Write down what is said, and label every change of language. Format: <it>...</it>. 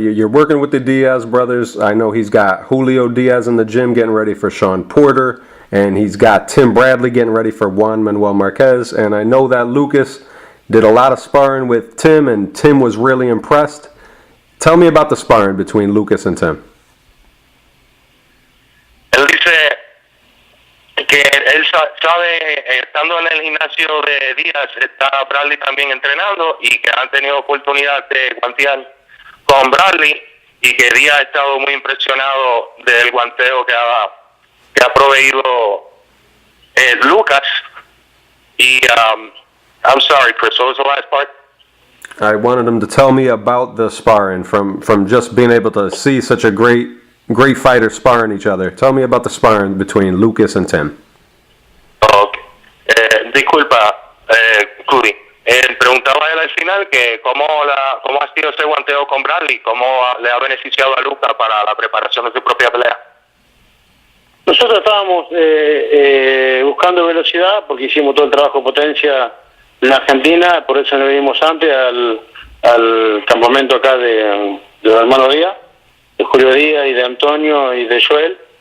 <en>You're working with the Diaz brothers. I know he's got Julio Diaz in the gym getting ready for Sean Porter, and he's got Tim Bradley getting ready for Juan Manuel Marquez. And I know that Lucas did a lot of sparring with Tim, and Tim was really impressed. Tell me about the sparring between Lucas and Tim.</en> <es>Él dice que él sabe, estando en el gimnasio de Díaz, está Bradley también entrenando y que han tenido oportunidad de guantear con Bradley y que Díaz ha estado muy impresionado del guanteo que ha proveído Lucas. Y</es> <en>I'm sorry, Chris, what was the last part? I wanted him to tell me about the sparring from just being able to see such a great fighters sparring each other. Tell me about the sparring between Lucas and Tim.</en> <es>Okay. Disculpa, Cuty. Preguntaba él al final que cómo ha sido ese guanteo con Bradley, cómo le ha beneficiado a Lucas para la preparación de su propia pelea. Nosotros estábamos buscando velocidad porque hicimos todo el trabajo de potencia en Argentina, por eso nos vinimos antes al campamento acá de los hermanos Díaz, de Julio Díaz y de Antonio y de Joel.</es>